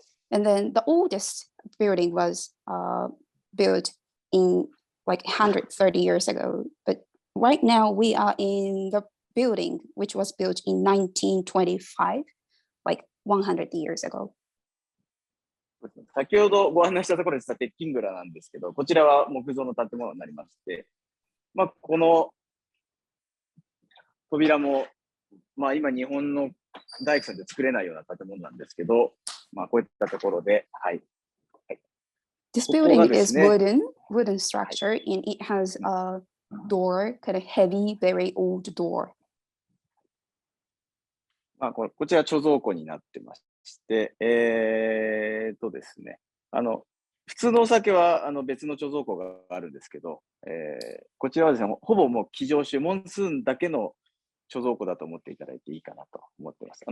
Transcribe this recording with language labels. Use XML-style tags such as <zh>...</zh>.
<en>And then the oldest building was built in like 130 years ago. But right now we are in the building which was built in 1925, like 100 years ago.</en> <ja>先ほどご案内したところでした鉄筋蔵なんですけど、こちらは木造の建物になりまして、この扉も、今日本の大工さんで作れないような建物なんですけど、こういったところで、はい。</ja> <en>This building is wooden structure and it has a door, kind of heavy, very old door.</en> <ja>こちら貯蔵庫になってまして、ですね、普通のお酒は別の貯蔵庫があるんですけど、こちらはですね、ほぼもうkijoshu、モンスーンだけの貯蔵庫だと思っていただいていいかなと思っています。</ja>